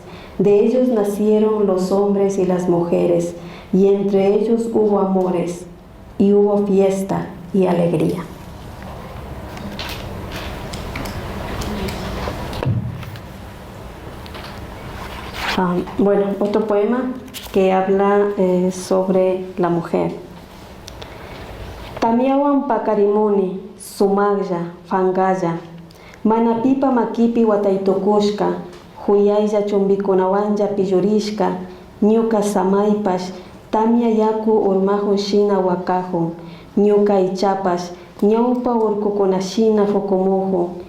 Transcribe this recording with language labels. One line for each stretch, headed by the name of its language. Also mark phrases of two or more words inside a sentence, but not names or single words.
Spanish: De ellos nacieron los hombres y las mujeres, y entre ellos hubo amores, y hubo fiesta y alegría. Bueno, otro poema que habla sobre la mujer.
Quechua: Tamiawan pakarimuni, sumagya, fangaya, manapipa makipi wataytukushka, huyaylla chumbikunawanja pillurishka, ñuka samaypash, tamia yaku urmahun shina wakahun, ñuka ichapash, ñawpa urkukunashina fukumuhun,